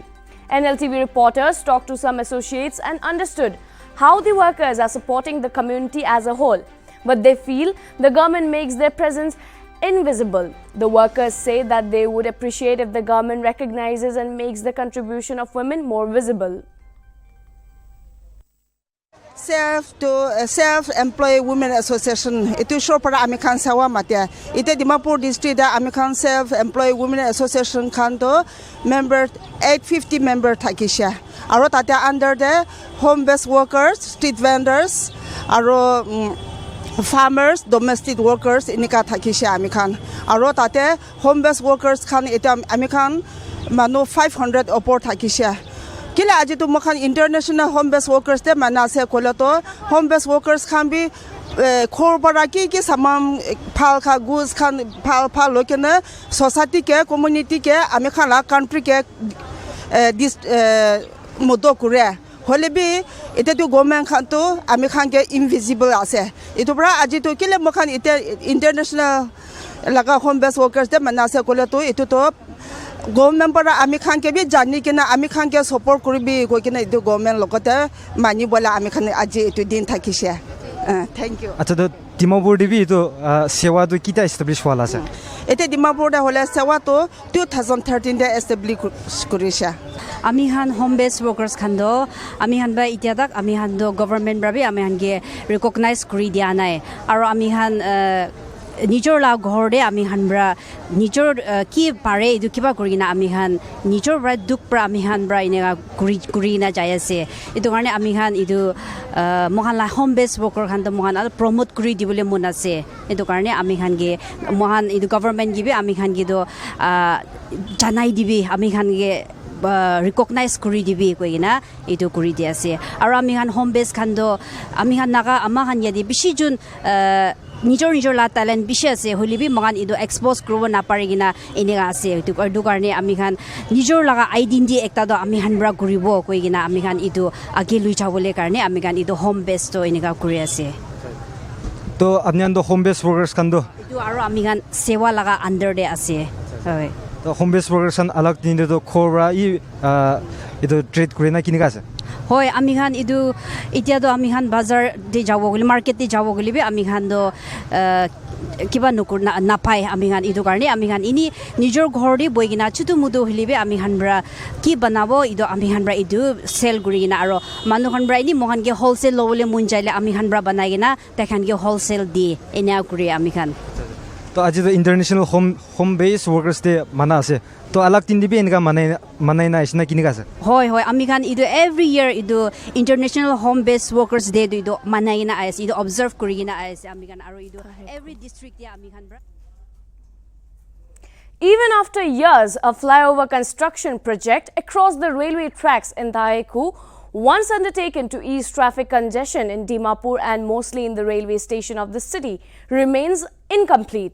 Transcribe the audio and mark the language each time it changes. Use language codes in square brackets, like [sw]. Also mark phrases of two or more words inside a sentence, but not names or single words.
[en] Nltv reporters talked to some associates and understood how the workers are supporting the community as a whole, but they feel the government makes their presence invisible. The workers say that they would appreciate if the government recognizes and makes the contribution of women more visible. [nag] Self-Employed Women Association itu show para ami khan sawa matia ite Dimapur district da ami khan Self-Employed Women Association khan to member 850 member thakisha aro tate [en] under the home based workers street vendors [nag] aro [en] farmers domestic workers [nag] inika thakisha ami khan aro tate [en] home based workers [nag] khan eta ami khan manu 500 opor thakisha Kila aji tu makan [en] international home based workers [nag] te mana se kola to [en] home based workers [nag] khan bi khor bara ki samam phal kha goods khan phal lokena society ke community ke ami khan la country ke this modo kure hole bi ite tu government khan to ami khan ke invisible ase itu bra aji tu kile makan ite international laga [en] home based workers [nag] te mana se kola to itu to government para ami khan ke bi jani kena ami khan ke support koribi koi kena itu government lokote mani bola ami khan aji itu din thakise [en] thank you [nag] acha to Dimapur dibi to sewa to kita establish wala ase ete Dimapur da hola sewa to 2013 da establish korisha ami han [en] home based workers [nag] khando ami han ba itia tak ami han do government brabi ami han ge recognize kori dia nai aro ami han Nijor la ghorde ami hanbra nijor ki pare edu kiba kurina ami han nijor bra duk pra ami han bra inega kuri na jayase edu karne ami han edu mohan la [en] home based worker [nag] khan to mohan promote kuri dibole mon ase edu karne ami han ge mohan edu government gibi ami han ge do janai dibi ami han ge recognize kuri dibi koina edu kuri dia ase aro ami han [en] home base [nag] khan do ami han naga ama han yadi bishi jun Nijor la talent bishi ase holibi magan edu expose krubo na parigina enega ase edu karne ami khan nijor laga identity ekta do ami han bra kuribo koigina ami khan edu age lui jabole karne ami khan edu home base to enega kuri ase to apni an do [en] home based workers [nag] kan do edu aro ami khan sewa laga under de ase hoy to [en] home based workers [nag] an alag din de do khora I edu trade kurina kinika ase hoy ami khan edu itia do ami khan bazar de jabo goli market de jabo goli be ami khan do kiba nukur na pai ami khan edu karne ami khan ini nijor ghor de boigina chutu mudu hilibe ami khan bra ki banabo edu ami khan bra edu sell gurina aro manu khan bra ini mohan ge wholesale lobole mun jaile ami khan bra banagina takhan ge wholesale di ena kuri ami khan to aji [en] the international home based workers day [nag] mana ase to alag tin dibi enga manai na isna kinika ase hoy ami khan idu [en] every year [nag] idu [en] international home based workers day [nag] idu manai na ase idu observe kurina ase ami khan aro idu [en] every district [nag] ya ami khan bra [en] Even after years, a flyover construction project across the railway tracks in Daeku, once undertaken to ease traffic congestion in Dimapur and mostly in the railway station of the city, remains incomplete.